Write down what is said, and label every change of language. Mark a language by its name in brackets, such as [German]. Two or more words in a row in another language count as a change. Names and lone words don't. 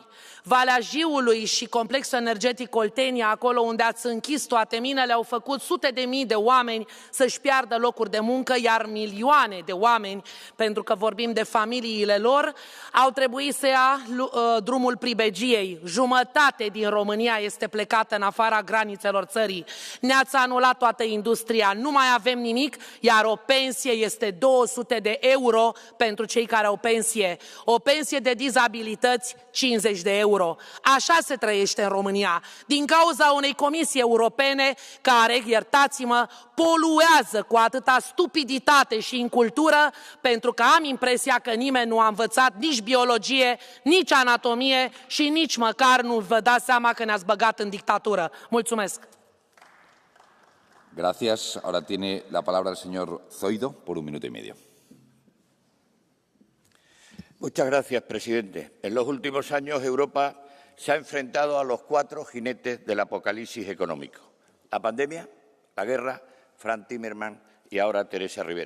[Romanian] Valea Jiului și complexul energetic Oltenia, acolo unde ați închis toate minele, au făcut sute de mii de oameni să-și piardă locuri de muncă, iar milioane de oameni, pentru că vorbim de familiile lor, au trebuit să ia drumul pribegiei. Jumătate din România este plecată în afara granițelor țării. Ne-ați anulat toată industria, nu mai avem nimic, iar o pensie este 200 de euro pentru cei care au pensie. O pensie de dizabilități, 50 de euro. Așa se trăiește în România, din cauza unei comisii europene care, iertați-mă, poluează cu atâta stupiditate și incultură, pentru că am impresia că nimeni nu a învățat nici biologie, nici anatomie și nici măcar nu vă dați seama că ne-ați băgat în dictatură. Mulțumesc! [Spanish] Gracias. Ahora tiene la palabra el señor Zoido por un minuto y medio. Muchas gracias, presidente. En los últimos años, Europa se ha enfrentado a los 4 jinetes del apocalipsis económico: la pandemia, la guerra, Frans Timmermans y ahora Teresa Rivera.